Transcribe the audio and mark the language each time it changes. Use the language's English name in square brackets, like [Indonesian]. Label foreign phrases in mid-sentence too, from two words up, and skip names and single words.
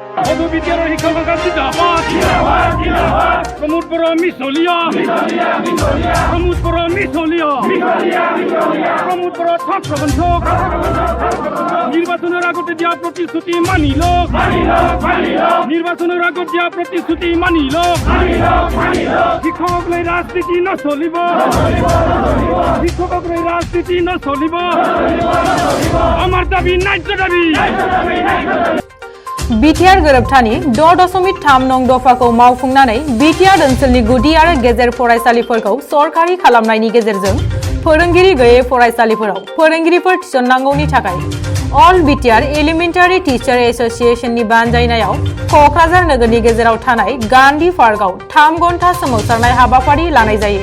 [Assamese] Bodo BTR শিক্ষকসকল জিন্দাবাদ প্রমোদ বড় মিছলিয়া প্রমোদ বড় মিছলিয়া প্রমোদ বড় ঠক প্রবঞ্চক নির্বাচনের আগতে দিয়া প্রতিশ্রুতি মানিল নির্বাচনের আগত দিয়া প্রতিশ্রুতি মানিল শিক্ষকসকলে রাজনীতি নচলিব শিক্ষকসকলে রাজনীতি নচলিব আমার দাবি ন্যায্য দাবি [Bodo] BTR गोरोबथानि 6.3 नं दफाखौ मावफुंनानै BTR ओनसोलनि गुदि आरो गेजेर फरायसालिफोरखौ सरकारि खालामनायनि गेजेरजों फोरोंगिरि गैयै फरायसालिफोराव फोरोंगिरिफोर थिसननांगौनि थाखाय [English] all BTR elementary teacher [Bodo] एसोसिएशननि बानजायनायाव क'क्राझार नोगोरनि गेजेराव थानाय गान्धी पार्कआव 3 घन्टा सोमावसारनाय हाबाफारि लानाय जायो।